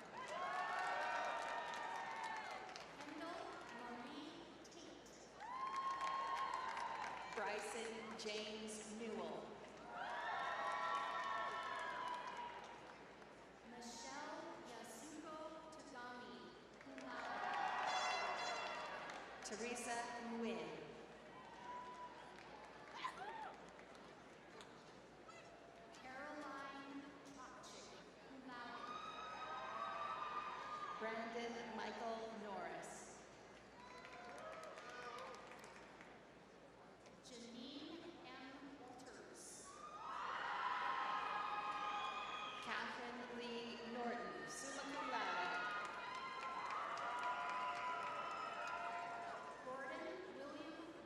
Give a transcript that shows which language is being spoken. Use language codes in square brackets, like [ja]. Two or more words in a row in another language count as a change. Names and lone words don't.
[en] Kendall Marie Tate. Bryson James Newell. Michelle Yasuko Tagami, [la] cum laude. [en] Teresa Nguyen. Caroline Trotchick, [la] cum laude. [en] Brandon Michael Norris. Janine M. Walters. Catherine Lee Norton, [la] summa cum laude. [en] Gordon William